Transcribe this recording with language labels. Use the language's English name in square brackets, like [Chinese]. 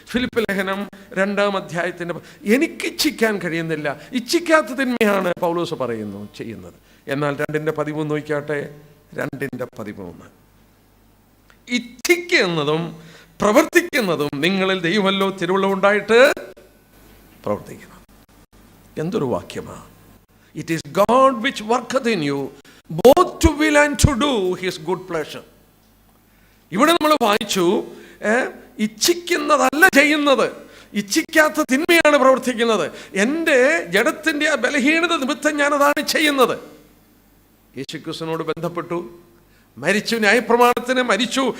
[Malayalam] Philip ലേഖനം 2-ാം അധ്യായത്തിൻ്റെ എനിക്കിച്ഛിക്കാൻ കഴിയുന്നില്ല, ഇച്ഛിക്കാത്ത തിന്മയാണ് പൗലോസ് പറയുന്നു ചെയ്യുന്നത്. എന്നാൽ 2:13 നോക്കിയാട്ടെ. 2:13 ഇച്ഛിക്കുന്നതും പ്രവർത്തിക്കുന്നതും നിങ്ങളിൽ ദൈവമല്ലോ തിരുവുള്ളമുണ്ടായിട്ട് പ്രവർത്തിക്കുന്നത്. എന്തൊരു വാക്യമാണ്! [English] It is God which worketh in you both to will and to do his good pleasure. [Malayalam] ഇവിടെ നമ്മൾ വായിച്ചു, ഇച്ഛിക്കുന്നതല്ല ചെയ്യുന്നത്, ഇച്ഛിക്കാത്ത തിന്മയാണ് പ്രവർത്തിക്കുന്നത്. എൻ്റെ ജഡത്തിൻ്റെ ആ ബലഹീനത നിമിത്തം ഞാനതാണ് ചെയ്യുന്നത്. യേശുക്രിസ്തുവിനോട് ബന്ധപ്പെട്ടു, മരിച്ചു, ന്യായപ്രമാണത്തിന് മരിച്ചു.